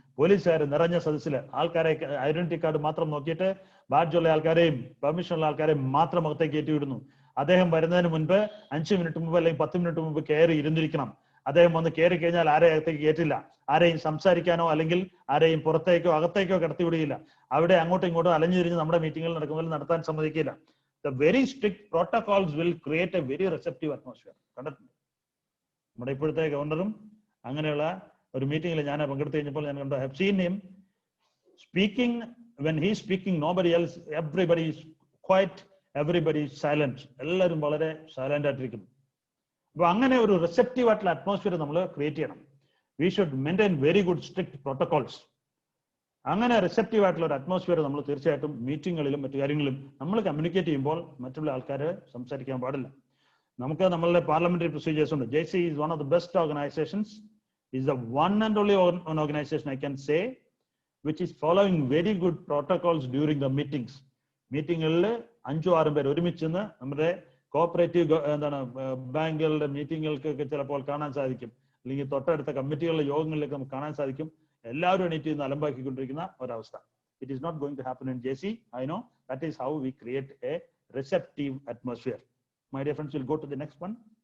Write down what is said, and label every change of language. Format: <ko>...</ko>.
<ml>പോലീസുകാർ നിറഞ്ഞ സദസ്സിൽ ആൾക്കാരെ ഐഡന്റിറ്റി കാർഡ് മാത്രം നോക്കിയിട്ട് ബാഡ്ജുള്ള ആൾക്കാരെയും പെർമിഷനുള്ള ആൾക്കാരെയും മാത്രം അകത്തേക്ക് കയറ്റിവിടുന്നു. അദ്ദേഹം വരുന്നതിന് മുൻപ് 5 മിനിറ്റ് മുമ്പ് അല്ലെങ്കിൽ 10 മിനിറ്റ് മുമ്പ് കയറി ഇരുന്നിരിക്കണം. അദ്ദേഹം വന്ന് കയറി കഴിഞ്ഞാൽ ആരെയും അകത്തേക്ക് കയറ്റില്ല. ആരെയും സംസാരിക്കാനോ അല്ലെങ്കിൽ ആരെയും പുറത്തേക്കോ അകത്തേക്കോ കടത്തിവിടുകയില്ല. അവിടെ അങ്ങോട്ടും ഇങ്ങോട്ടും അലഞ്ഞു തിരിഞ്ഞ് നമ്മുടെ മീറ്റിങ്ങുകൾ നടക്കുന്നതിൽ നടത്താൻ സമ്മതിക്കില്ല.</ml> <en>the very strict protocols will create a very receptive atmosphere.</en> <ml>കണ്ടിട്ടുണ്ട് നമ്മുടെ ഇപ്പോഴത്തെ ഗവർണറും അങ്ങനെയുള്ള ഒരു മീറ്റിംഗിൽ ഞാൻ പങ്കെടുത്തു കഴിഞ്ഞപ്പോൾ ഞാൻ കണ്ടു.</ml> <en>I have seen him speaking. When he is speaking, nobody else, everybody is quiet, everybody is silent.</en> <ml>എല്ലാവരും വളരെ സൈലന്റ് ആയിട്ടിരിക്കുന്നു. അപ്പൊ അങ്ങനെ ഒരു റിസെപ്റ്റീവ് ആയിട്ടുള്ള അറ്റ്മോസ്ഫിയർ നമ്മൾ ക്രിയേറ്റ് ചെയ്യണം.</ml> <en>We should maintain very good strict protocols.</en> <ml>അങ്ങനെ റിസെപ്റ്റീവ് ആയിട്ടുള്ള ഒരു അറ്റ്മോസ്ഫിയർ നമ്മൾ തീർച്ചയായിട്ടും മീറ്റിങ്ങുകളിലും മറ്റു കാര്യങ്ങളിലും നമ്മൾ കമ്മ്യൂണിക്കേറ്റ് ചെയ്യുമ്പോൾ മറ്റുള്ള ആൾക്കാർ സംസാരിക്കാൻ പാടില്ല. നമുക്ക് നമ്മളുടെ പാർലമെന്ററി പ്രൊസീജിയേഴ്സ് ഉണ്ട്.</ml> <en>JC is one of the best organizations, is the one and only one organization I can say which is following very good protocols during the meetings.</en> <ml>മീറ്റിങ്ങുകളിൽ 5-6 പേർ ഒരുമിച്ച് നിന്ന് നമ്മുടെ കോപ്പറേറ്റീവ് ബാങ്കുകളുടെ മീറ്റിങ്ങുകൾക്കൊക്കെ ചിലപ്പോൾ കാണാൻ സാധിക്കും, അല്ലെങ്കിൽ തൊട്ടടുത്ത കമ്മിറ്റികളുടെ യോഗങ്ങളിലൊക്കെ നമുക്ക് കാണാൻ സാധിക്കും. എല്ലാവരും എണീറ്റ് നിന്ന് അലമ്പാക്കിക്കൊണ്ടിരിക്കുന്ന ഒരവസ്ഥ.</ml> <en>It is not going to happen in JC. I know. That is how we create a receptive atmosphere. My dear friends, we'll go to the next one.</en>